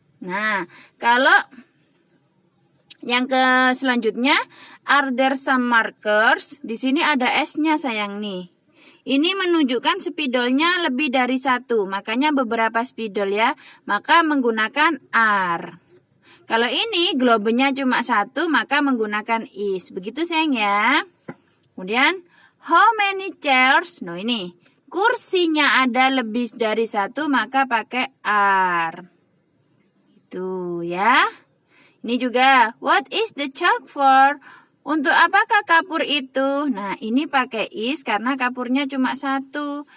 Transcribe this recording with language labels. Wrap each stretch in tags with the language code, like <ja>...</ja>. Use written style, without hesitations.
<id>Nah, kalau yang ke selanjutnya,</id> <en>are there some markers?</en> <id>Di sini ada S-nya sayang nih. Ini menunjukkan spidolnya lebih dari satu, makanya beberapa spidol ya, maka menggunakan are. Kalau ini globenya cuma satu, maka menggunakan is. Begitu sayang ya. Kemudian,</id> <en>how many chairs?</en> <id>No ini, kursinya ada lebih dari satu, maka pakai are. Itu ya. Ini juga,</id> <en>what is the chalk for?</en> <id>Untuk apakah kapur itu? Nah, ini pakai is karena kapurnya cuma satu.</id>